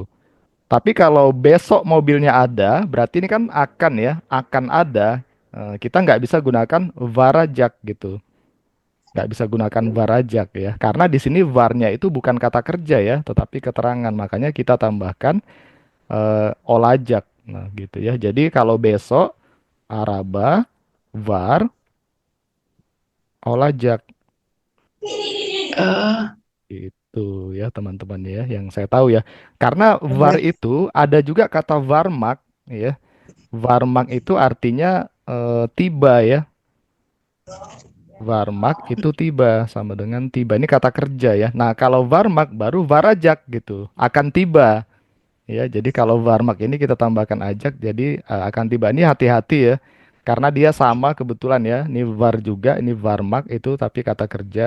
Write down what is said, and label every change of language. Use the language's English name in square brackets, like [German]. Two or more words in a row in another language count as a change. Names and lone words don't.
[Indonesian] Tapi kalau besok mobilnya ada, berarti ini kan akan ya, akan ada. Kita nggak bisa gunakan varajak gitu. Nggak bisa gunakan varajak ya. Karena di sini varnya itu bukan kata kerja ya, tetapi keterangan. Makanya kita tambahkan olajak. Nah, gitu ya. Jadi kalau besok [Turkish] araba, var, olajak Eh, [Indonesian] itu ya teman-teman ya yang saya tahu ya. Karena var Baik. itu ada juga kata varmak ya. Varmak itu artinya tiba ya. Varmak itu tiba sama dengan tiba. Ini kata kerja ya. Nah, kalau varmak baru varajak gitu. Akan tiba. Ya, jadi kalau Warmak ini kita tambahkan ajak, jadi akan tiba. Ini hati-hati ya, karena dia sama kebetulan ya. Ini var juga, ini Warmak itu tapi kata kerja.